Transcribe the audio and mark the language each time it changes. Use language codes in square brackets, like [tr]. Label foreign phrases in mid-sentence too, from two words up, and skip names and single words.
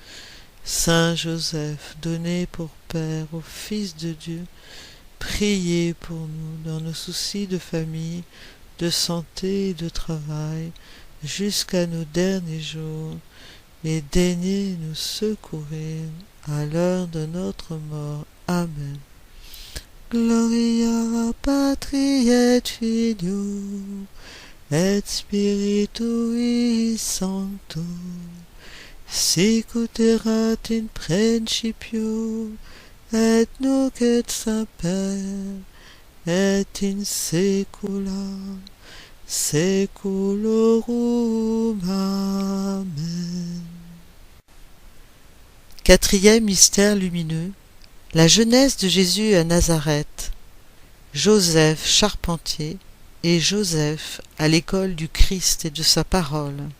[fr] Saint Joseph, donné pour Père au Fils de Dieu, priez pour nous dans nos soucis de famille, de santé et de travail, jusqu'à nos derniers jours, et daignez nous secourir à l'heure de notre mort. Amen. [la] Gloria Patri et Filio et Spiritui Sancto, sicut erat in principio, et nunc et semper, et in saecula saeculorum. Amen. [fr] Quatrième mystère lumineux, la jeunesse de Jésus à Nazareth. Joseph charpentier et Joseph à l'école du Christ et de sa parole.